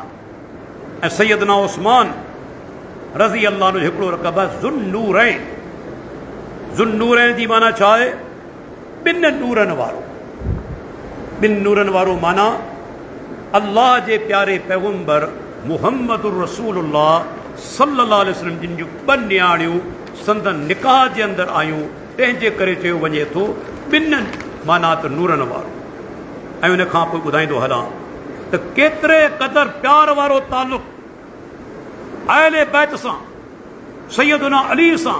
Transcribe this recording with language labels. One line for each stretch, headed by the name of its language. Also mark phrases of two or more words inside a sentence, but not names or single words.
Sindhi: ऐं सैयदना उस्मान
Arabic: رضي الله
Sindhi: जो हिकिड़ो रक़ब आहे ज़ुन्नूरैन। ज़ुन्नूरैन जी माना छा आहे? ॿिनि नूरनि वारो। बिन नूरन वारो माना अल्लाह जे प्यारे पैगंबर
Arabic: محمد رسول الله صلى الله عليه وسلم
Sindhi: जिन जूं ॿ न्याणियूं संदन निकाह जे अंदरि आयूं, तंहिंजे करे चयो वञे थो ॿिन्हिनि माना त नूरनि वारो। ऐं उन खां पोइ ॿुधाईंदो हलां त केतिरे क़दुरु प्यार वारो तालुक़ अहले बैत सां सैयदना अली सां।